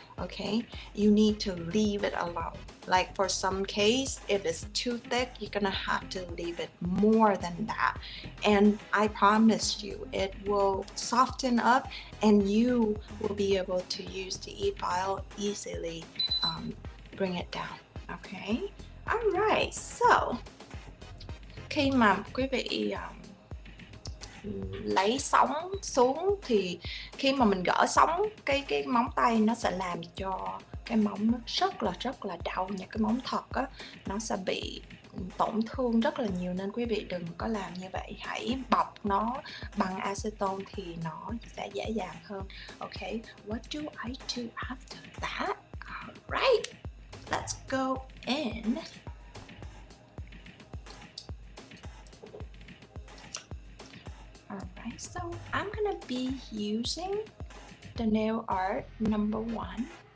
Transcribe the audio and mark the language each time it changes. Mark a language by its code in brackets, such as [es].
[en] Okay, you need to leave it alone. Like for some case, if it's too thick, you're gonna have to leave it more than that, and I promise you it will soften up and you will be able to use the e-file easily, bring it down. Okay, alright, so [vi] khi mà quý vị lấy sóng xuống thì khi mà mình gỡ sóng, cái móng tay nó sẽ làm cho cái móng nó rất là đau nha. Cái móng thật á, nó sẽ bị tổn thương rất là nhiều, nên quý vị đừng có làm như vậy. Hãy bọc nó bằng acetone thì nó sẽ dễ dàng hơn. [en] Okay, what do I do after that? Alright, let's go in. Alright, so I'm gonna be using the nail art number 1.